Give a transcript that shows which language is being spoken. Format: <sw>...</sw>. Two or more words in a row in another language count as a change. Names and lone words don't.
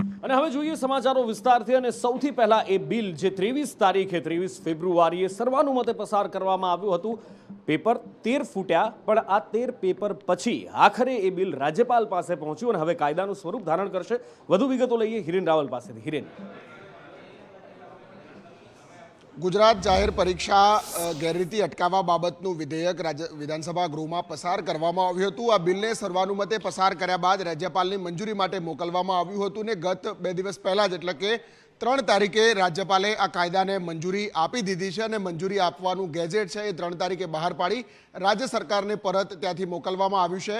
<gu>અને હવે જોઈએ સમાચારો વિસ્તારથી અને સૌથી પહેલા એ બિલ જે 23 તારીખે 23 ફેબ્રુઆરીએ સર્વાનુમતે પસાર કરવામાં આવ્યું હતું પેપર 13 ફૂટ્યા પણ આ 13 પેપર પછી આખરે એ બિલ રાજ્યપાલ પાસે પહોંચ્યું અને હવે કાયદાનું સ્વરૂપ ધારણ કરશે। વધુ વિગતો લઈએ હિરેન રાવલ પાસેથી। હિરેન, ગુજરાત જાહેર પરીક્ષા ગેરરીતિ અટકાવવા બાબતનું વિધેયક વિધાનસભા ગૃહમાં પસાર કરવામાં આવ્યું હતું। આ બિલને સર્વાનુમતે પસાર કર્યા બાદ રાજ્યપાલની મંજૂરી માટે મોકલવામાં આવ્યું હતું ને ગત 2 દિવસ પહેલા જ એટલે કે 3 તારીખે રાજ્યપાલે આ કાયદાને મંજૂરી આપી દીધી છે અને મંજૂરી આપવાનું ગેજેટ છે એ 3 તારીખે બહાર પાડી રાજ્ય સરકારને પરત ત્યાંથી મોકલવામાં આવ્યું છે।</gu>